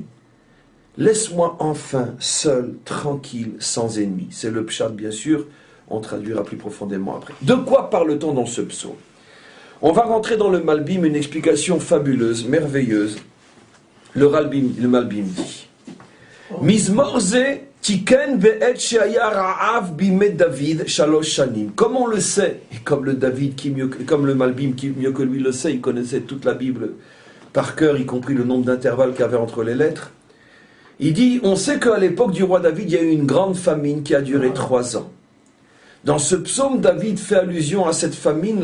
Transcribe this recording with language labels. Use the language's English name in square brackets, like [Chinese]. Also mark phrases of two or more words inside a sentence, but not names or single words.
[French] Laisse-moi enfin seul, tranquille, sans ennemi. C'est le pshat, bien sûr, on traduira plus profondément après. De quoi parle-t-on dans ce psaume? On va rentrer dans le Malbim, une explication fabuleuse, merveilleuse. Le Malbim dit [Hebrew] מזמור זה תיקן על עת שהיה רעב בימי דוד שלוש שנים. [French] Comme on le sait, et comme le Malbim qui mieux que lui le sait, il connaissait toute la Bible par cœur, y compris le nombre d'intervalles qu'il y avait entre les lettres. Il dit, on sait qu'à l'époque du roi David, il y a eu une grande famine qui a duré 3 ans. Dans ce psaume, David fait allusion à cette famine.